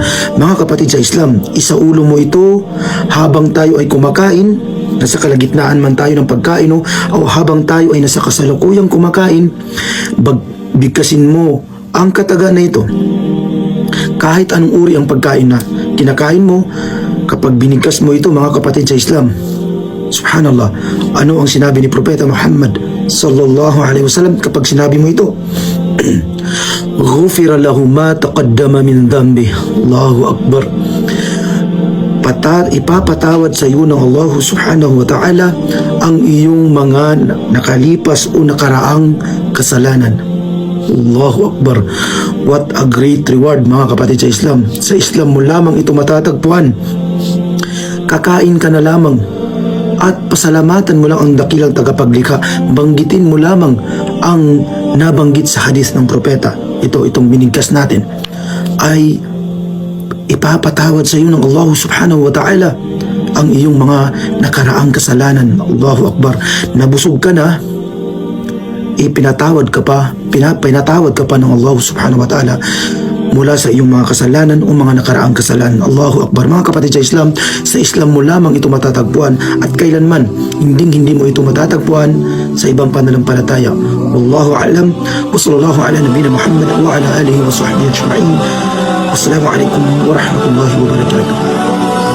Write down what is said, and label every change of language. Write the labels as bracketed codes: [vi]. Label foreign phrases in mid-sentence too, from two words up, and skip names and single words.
[tl] Mga kapatid sa Islam, isaulo mo ito habang tayo ay kumakain, nasa kalagitnaan man tayo ng pagkain o habang tayo ay nasa kasalukuyang kumakain, bigkasin mo ang kataga na ito. Kahit anong uri ang pagkain na kinakain mo, kapag binigkas mo ito, mga kapatid sa Islam, subhanallah, ano ang sinabi ni Propeta Muhammad [ar] صلى الله عليه وسلم [tl] kapag sinabi mo ito? [ar] غفر له ما تقدم من ذنبي. الله أكبر. [tl] Ipapatawad sa iyo ng Allah [ar] سبحانه وتعالى [tl] ang iyong mga nakalipas o nakaraang kasalanan. [ar] الله أكبر. [en] What a great reward, [tl] mga kapatid sa Islam. Sa Islam mo lamang ito matatagpuan. Kakain ka na lamang at pasalamatan mo lang ang dakilang tagapaglikha. Banggitin mo lamang ang nabanggit sa hadith ng propeta. Itong binigkas natin ay ipapatawad sa iyo ng Allah [ar] سبحانه وتعالى [tl] ang iyong mga nakaraang kasalanan. [ar] الله أكبر. [tl] Nabusog ka na, pinatawad ka pa ng Allah [ar] سبحانه وتعالى [tl] mula sa iyong mga kasalanan o mga nakaraang kasalanan. [ar] الله أكبر. [tl] Mga kapatid sa Islam, sa Islam mo lamang ito matatagpuan at kailanman hindi mo ito matatagpuan sa ibang pananampalataya. [ar] والله أعلم. وصلى الله على نبينا محمد وعلى آله وصحبه أجمعين. السلام عليكم ورحمة الله وبركاته.